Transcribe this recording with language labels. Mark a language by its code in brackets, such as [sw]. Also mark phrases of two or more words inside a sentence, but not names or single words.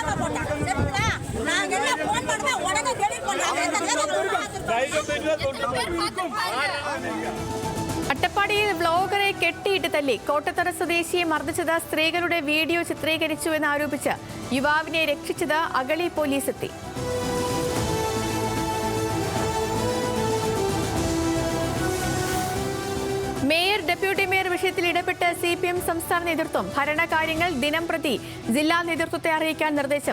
[ta] சரிங்களா? நாங்க எல்லாம் போன் பண்ணுவோம், உடனே delete பண்றாங்க. இந்த நேரம் [ml] അട്ടപ്പാടിയിൽ വ്ലോഗറെ കെട്ടിയിട്ട് തല്ലി കോട്ടത്തറ സ്വദേശിയെ മർദ്ദിച്ചത് സ്ത്രീകളുടെ വീഡിയോ ചിത്രീകരിച്ചുവെന്ന് ആരോപിച്ച് യുവാവിനെ രക്ഷിച്ചത് അഗളി പോലീസ് എത്തി. മേയർ ഡെപ്യൂട്ടി മേയർ വിഷയത്തിൽ ഇടപെട്ട് CPM സംസ്ഥാന നേതൃത്വം ഭരണകാര്യങ്ങൾ ദിനം പ്രതി ജില്ലാ നേതൃത്വത്തെ അറിയിക്കാൻ നിർദ്ദേശം.